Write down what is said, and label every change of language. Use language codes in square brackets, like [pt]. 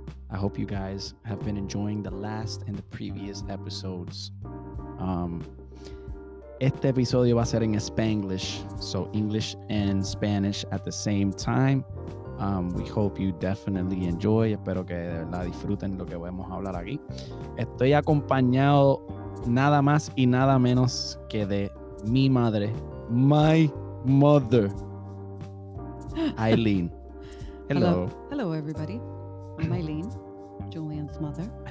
[en] I hope you guys have been enjoying the last and the previous episodes. [es] Este episodio va a ser en Spanglish, [en] so English and Spanish at the same time. We hope you definitely enjoy. [es] Espero que de verdad disfruten lo que vamos a hablar aquí. Estoy acompañado nada más y nada menos que de mi madre, [en] my mother, [es] Eileen. [en] Hello. Hello, everybody. I'm Eileen, Julian's mother.